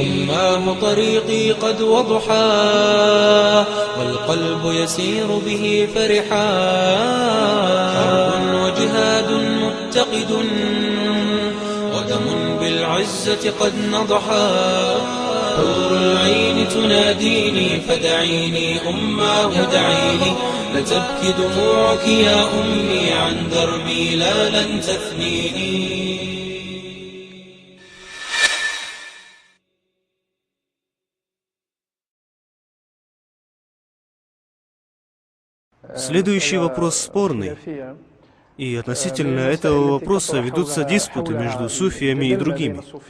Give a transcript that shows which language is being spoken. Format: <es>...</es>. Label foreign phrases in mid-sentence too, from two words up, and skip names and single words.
<ar>أماه طريقي قد وضحى والقلب يسير به فرحا، حرب وجهاد متقد ودم بالعزة قد نضحا. حور العين تناديني فدعيني أماه دعيني، لتبكي دموعك يا أمي عن دربي لا لن تثنيني.</ar> <ru>Следующий вопрос спорный. И относительно этого вопроса ведутся диспуты между суфиями и другими.</ru>